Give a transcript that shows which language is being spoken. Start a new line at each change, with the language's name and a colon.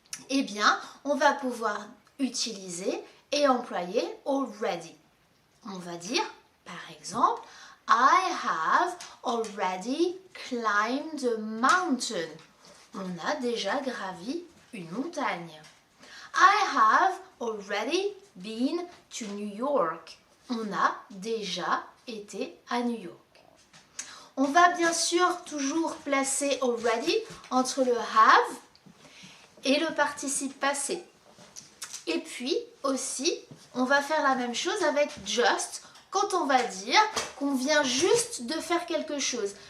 French: Eh bien, on va pouvoir utiliser et employer already. On va dire par exemple
English: I have already climbed a mountain.
French: On a déjà gravi une montagne.
English: I have already been to New York.
French: On a déjà été à New York. On va bien sûr toujours placer already entre le have et le participe passé. Et puis aussi, on va faire la même chose avec just quand on va dire qu'on vient juste de faire quelque chose.